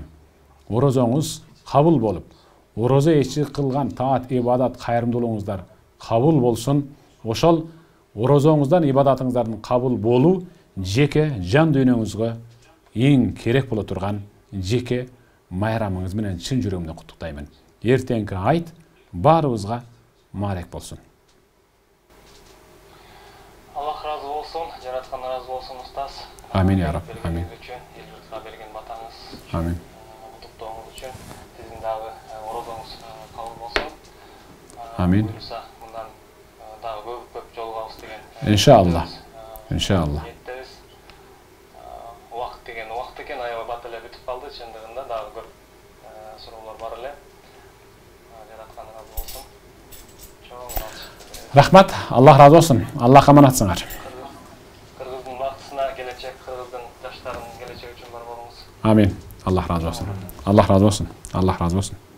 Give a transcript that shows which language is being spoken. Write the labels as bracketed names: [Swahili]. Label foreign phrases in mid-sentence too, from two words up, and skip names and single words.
[Kyrgyz] Орозоңуз кабыл болуп, орозо ичи кылган таат, ибадат, кайрымдуулугуңуздар кабыл болсун. Ошол орозоңуздан ибадатыңыздардын кабыл болуу жеке жан дүйнөңүзгө эң керек боло турган жеке майрамыңыз менен чын жүрөгүмдөн куттуктаймын. Эртеңки айт баарыбызга маарек болсун. Аллах разы болсун, жараткан разы болсун устаз. [Arabic] آمين يا رب. آمين. [Kyrgyz] Элбиртка берген батаңыз. Амин. Куттуктооңуз үчүн сиздин дагы орозоңуз кабыл болсун. Амин. Буюрса мындан дагы көп жолугабыз деген. Иншалла. Иншалла. Убакыт деген убакыт экен, аябай бата эле бүтүп калды. Чындыгында дагы көп суроолор бар эле. Жараткан разы болсун. Рахмат, Аллах разы болсун. Аллах аманатсыңар. Кыргыздын бактысына келечек, кыргыздын жаштарынын келечеги үчүн бар болуңуз. Амин. Аллах разы болсун. Аллах разы болсун. Аллах разы болсун.